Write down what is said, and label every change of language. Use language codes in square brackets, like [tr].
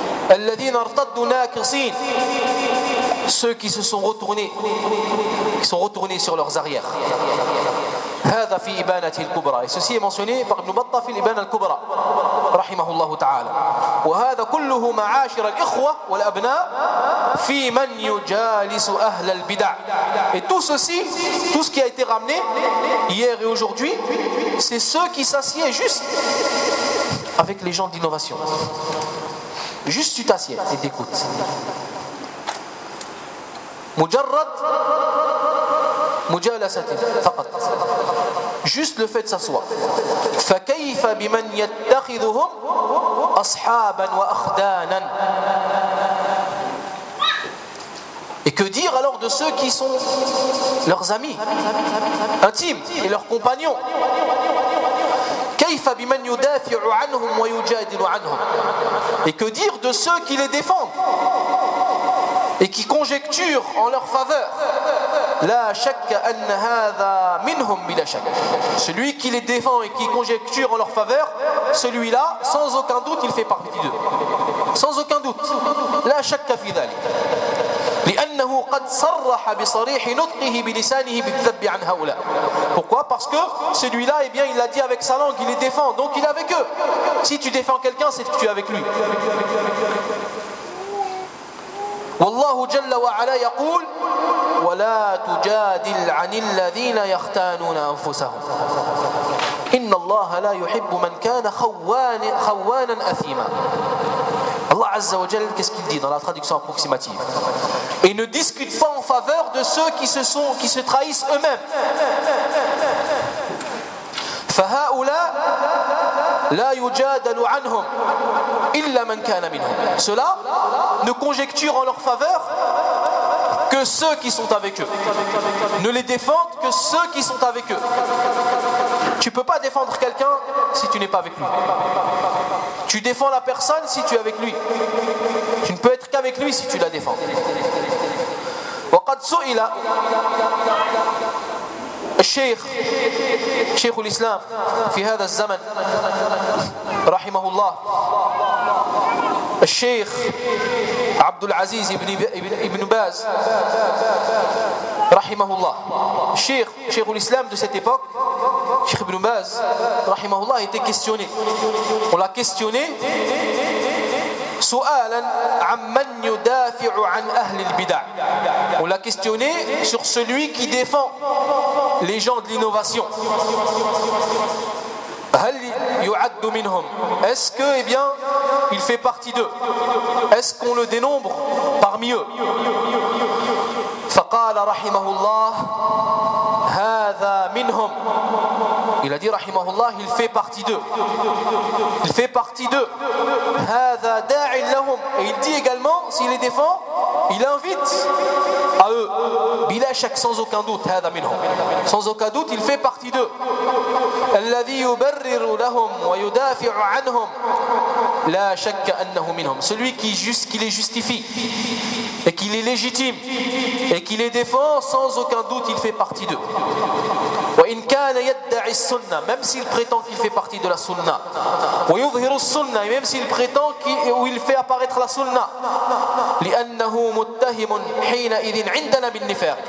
[ar] الذين ارتدوا ناكصين. [fr] Ceux qui se sont retournés, qui sont retournés sur leurs arrières. [ar] هذا في إبانة الكبرى. [fr] Et ceci est mentionné par Ibn Battah في الإبانة الكبرى. [ar] رحمه الله تعالى. وهذا كله معاشر الإخوة والأبناء في من يجالس أهل البدع. [fr] Et tout ceci, tout ce qui a été ramené hier et aujourd'hui, c'est ceux qui s'assiedent juste avec les gens d'innovation. Juste tu t'assieds et t'écoutes. [ar] مجرد مجالسة فقط. [fr] Juste le fait de s'asseoir. [ar] فكيف بمن يتخذهم أصحابا وأخدانا. [fr] Et que dire alors de ceux qui sont leurs amis intimes et leurs compagnons. [ar] كيف بمن يدافع عنهم ويجادل عنهم. [fr] Et que dire de ceux qui les défendent et qui conjecturent en leur faveur. [ar] لا شك أن هذا منهم بلا شك. [fr] Celui qui les défend et qui conjecture en leur faveur, celui-là, sans aucun doute, il fait partie d'eux. Sans aucun doute. [ar] لا شك في ذلك. لأنه قد صرح بصريح نطقه بلسانه بالذب عن هؤلاء. [fr] Pourquoi? Parce que celui-là, eh bien, il l'a dit avec sa langue, il les défend, donc il est avec eux. Si tu défends quelqu'un, c'est que tu es avec lui. [ar] والله جل وعلا يقول ولا تجادل عن الذين يختانون أنفسهم إن الله لا يحب من كان خوانا أثيما. [fr] Allah Azza wa Jal, qu'est-ce qu'il dit dans la traduction approximative? Et ne discute pas en faveur de ceux qui se trahissent eux-mêmes. [ar] فهؤلاء لا يجادل عنهم إلا من كان منهم. [fr] Cela ne conjecture en leur faveur que ceux qui sont avec eux. Ne les défendent que ceux qui sont avec eux. Tu ne peux pas défendre quelqu'un si tu n'es pas avec lui. Tu défends la personne si tu es avec lui. Tu ne peux être qu'avec lui si tu la défends. [ar] وقد سئل الشيخ شيخ الإسلام في هذا الزمن رحمه الله الشيخ [fr] Abdul Aziz ibn Baz, rahimahullah, cheikh ou l'islam de cette époque, cheikh ibn Baz, rahimahullah, a été questionné. On l'a questionné. [ar] سؤالاً عن من يدافع عن أهل البدع. [fr] On l'a questionné sur celui qui défend les gens de l'innovation. [ar] هل يعد منهم. [fr] Est-ce que, eh bien, il fait partie d'eux. Est-ce qu'on le dénombre parmi eux. [ar] فقال رحمه الله هذا منهم. [fr] Il a dit, rahimahullah, il fait partie d'eux. Il fait partie d'eux. [ar] هذا داع لهم. [fr] Et il dit également, s'il les défend, il invite à eux. [ar] بلا شك, [fr] sans aucun doute, [ar] هذا منهم. [fr] Sans aucun doute, il fait partie d'eux. [ar] الذي يبرر لهم ويدافع عنهم لا شك أنه منهم. [fr] Celui qui les justifie et qui les légitime et qui les défend, sans aucun doute, il fait partie d'eux. [ar] وإن كان يدعي السنة, [fr] même s'il prétend qu'il fait partie de la sunna, [ar] ويظهر السنة, [fr] même s'il prétend qu'il fait apparaître la sunna, [ar] لأنه متهم حينئذ عندنا بالنفاق.